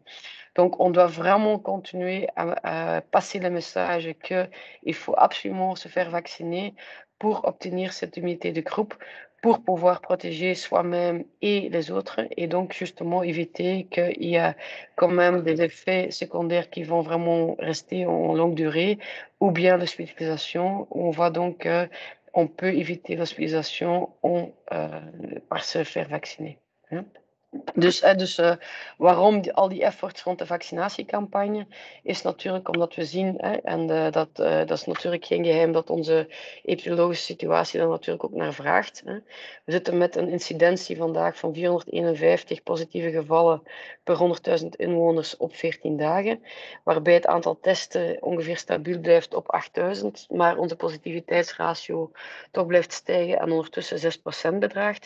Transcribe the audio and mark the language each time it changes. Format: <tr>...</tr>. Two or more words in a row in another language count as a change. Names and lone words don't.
<fr>Donc, on doit vraiment continuer à passer le message qu'il faut absolument se faire vacciner pour obtenir cette immunité de groupe, pour pouvoir protéger soi-même et les autres, et donc justement éviter qu'il y a quand même des effets secondaires qui vont vraiment rester en longue durée, ou bien l'hospitalisation, où on voit donc qu'on peut éviter l'hospitalisation par se faire vacciner. Hein.</fr> <nl>Dus waarom al die efforts rond de vaccinatiecampagne is natuurlijk omdat we zien, en dat is natuurlijk geen geheim, dat onze epidemiologische situatie daar natuurlijk ook naar vraagt. We zitten met een incidentie vandaag van 451 positieve gevallen per 100.000 inwoners op 14 dagen, waarbij het aantal testen ongeveer stabiel blijft op 8000, maar onze positiviteitsratio toch blijft stijgen en ondertussen 6% bedraagt.</nl>